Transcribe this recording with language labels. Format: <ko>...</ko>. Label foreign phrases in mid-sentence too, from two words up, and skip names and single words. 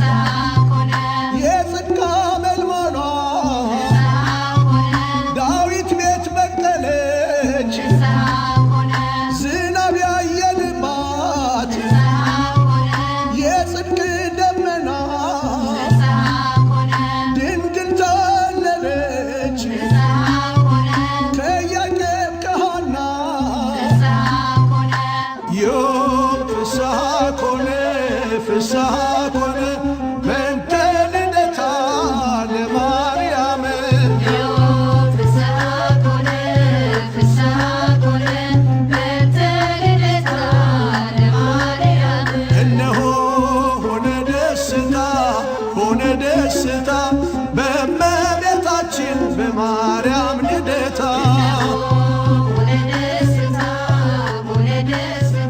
<am>የጽድቅ አመልማሏ ዳዊት ቤት በቀለች ዝናብ ያየንባት የጽድቅ ደመና ድንግል ተወለደች ከኢያቄም ከሐና</am> <gez>ዮም ፍስሐ ኮነ ፍስሐ ኮነ በእንተ ልደታ ለማርያም</gez> <am>እነሆ ሆነ ደስታ ሆነ ደስታ በእመቤታችን በማርያም ልደታ</am>